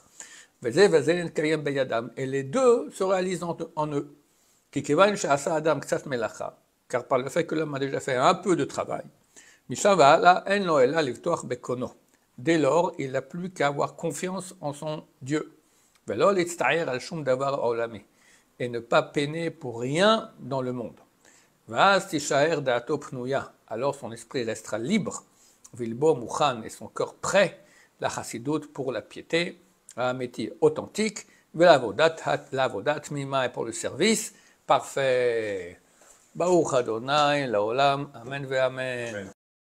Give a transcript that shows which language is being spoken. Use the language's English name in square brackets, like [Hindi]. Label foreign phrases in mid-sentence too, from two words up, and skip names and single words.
[French] Et les deux se réalisent en eux. Car par le fait que l'homme a déjà fait un peu de travail, dès lors, il n'a plus qu'à avoir confiance en son Dieu. [Hebrew] ולא להצטער על שום דבר עולמי, [French] et ne pas peiner pour rien dans le monde. [Hebrew] ואז תישאר דעתו פנויה, [French] alors son esprit restera libre, [Hebrew] וילבו מוכן [French] et son cœur prêt, la chassidoute pour la piété, [Hebrew] האמיתי [French] authentique, [Hebrew] ולעבודה תמימה [French] et pour le service, parfait. [Hebrew] ברוך אדוני לעולם, אמן ואמן.